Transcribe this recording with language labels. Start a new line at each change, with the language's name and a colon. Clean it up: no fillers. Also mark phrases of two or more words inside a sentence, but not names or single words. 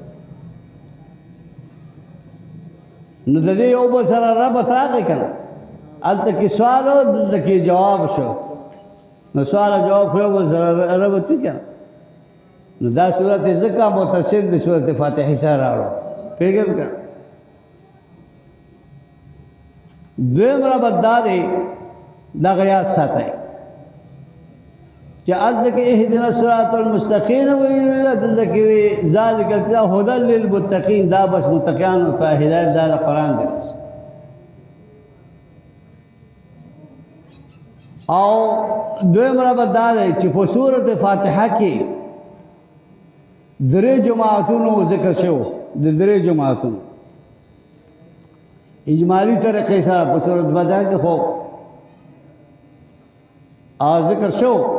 Pashto: نو د دې یو بل سره ربط راغی که نه هلته کې سوال و دلته کې جواب شو نو سوال او جواب خو یو بل سره ربط وي که نه نو دا صورت ځکه متصل د صورت فاتحې سره راوړو پوهېږئ که نه دویم ربط دا دی دغه یاد ساتئ چې ذلك
Arabic: اهدنا الصراط المستقيم
Pashto: ویل دلته کې
Arabic: ذالک هدى للمتقين
Pashto: دا بس متقیان ته هدایت دا قرآن دی بس. او دویم ربط دا دی چې په سورۃ فاتحه کې درې جماعتونو ذکر شو د درې جماعتونو اجمالی طریقې سره په سورۃ فاتحه کې خو ذکر شو